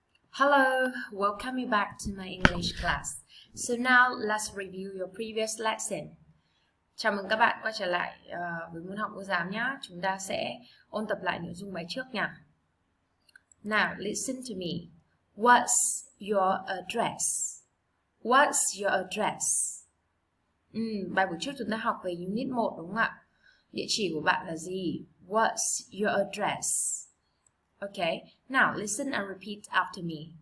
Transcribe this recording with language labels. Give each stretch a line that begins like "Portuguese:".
English: Hello, welcome you back to my English class. So now let's review your previous lesson.
Vietnamese: Chào mừng các bạn quay trở lại với môn học cô giáo nhé. Chúng ta sẽ ôn tập lại nội dung bài trước nha.
English: Now listen to me. What's your address? What's your address?
Vietnamese: Bài buổi trước chúng ta học về Unit 1 đúng không ạ? Địa chỉ của bạn là gì?
English: What's your address? Okay, now listen and repeat after me.